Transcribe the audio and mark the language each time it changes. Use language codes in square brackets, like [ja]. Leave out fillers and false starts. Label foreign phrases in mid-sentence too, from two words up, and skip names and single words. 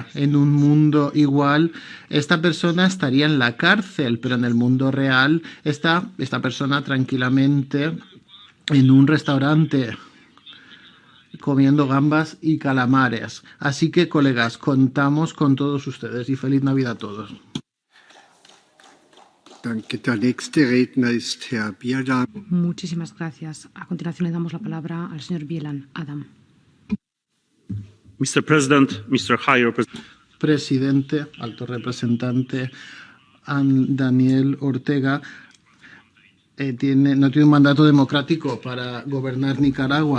[es] En un mundo igual, esta persona estaría en la cárcel, pero en el mundo real está esta persona tranquilamente en un restaurante comiendo gambas y calamares. Así que, colegas, contamos con todos ustedes y feliz Navidad a todos. [de] Danke. Der nächste Redner ist Herr Bielan. [es] Muchísimas gracias. A continuación le damos la palabra al señor Bielan Adam. [en] Mr. President, Mr. High Representative. [es] Presidente, alto representante Daniel Ortega, no tiene un mandato democrático para gobernar Nicaragua.